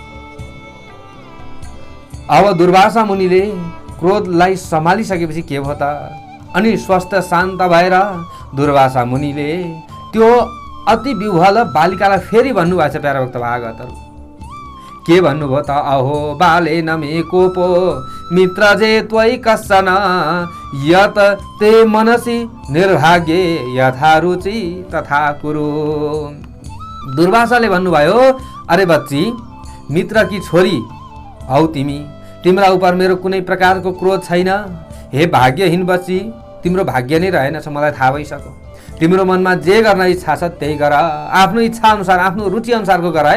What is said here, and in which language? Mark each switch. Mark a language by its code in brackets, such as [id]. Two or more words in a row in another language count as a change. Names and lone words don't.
[ne] अब दुर्वासा मुनिले क्रोधलाई सम्हालिसकेपछि के भयो त? अनि स्वस्थ शान्त भएर दुर्वासा मुनिले त्यो अति विह्वल बालिकालाई फेरि भन्नुभएको छ प्यारा भक्त भागवतहरू। के भन्नुभयो त? [sa] अहो बाले नमे कोपो मित्र जे त्वयि कसन यत ते मनसी निर्भाग्य यथा रुचि तथा कुरु। [ne] दुर्वासाले भन्नुभयो, [hi] अरे बच्ची, मित्र की [ne] छोरी हौ तिमी, तिम्रा उप मेरो कुनै प्रकारको क्रोध छैन। हे भाग्यहीन बच्ची, तिम्रो भाग्य नै रहेनछ, मलाई थाहा भइसक्यो। तिम्रो मनमा जे गर्न इच्छा छ त्यही गर, आफ्नो इच्छा अनुसार, आफ्नो रुचि अनुसारको गर है।